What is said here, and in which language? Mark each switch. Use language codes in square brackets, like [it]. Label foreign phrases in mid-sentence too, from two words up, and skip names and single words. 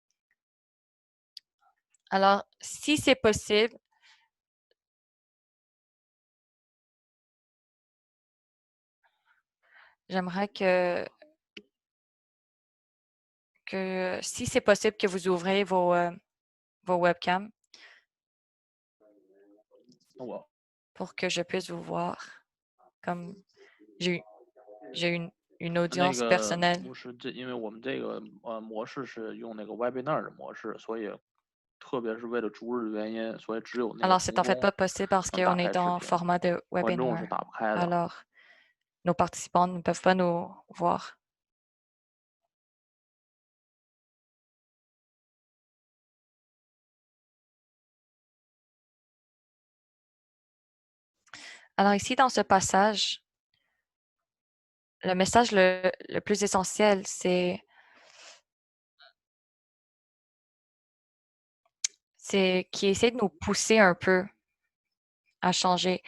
[fr] Alors, si c'est possible, j'aimerais que si c'est possible, que vous ouvrez vos webcams pour que je puisse vous voir. Comme j'ai une audience personnelle. [zh] 不是这，因为我们这个模式是用那个 webinar 的模式，所以特别是为了逐日的原因，所以只有那个 [fr] Alors, c'est [zh] 童 [fr] en fait [zh] 工 [fr] pas possible parce [zh] 能打 [fr] qu'on est [zh] 开视 [fr] en [zh] 频， [fr] format de [zh] 观众是 [fr] webinar. [zh] 打不开的。 [fr] Alors, nos participants ne peuvent pas nous voir. Alors ici, dans ce passage, le message le plus essentiel, c'est c'est qui essaie de nous pousser un peu à changer.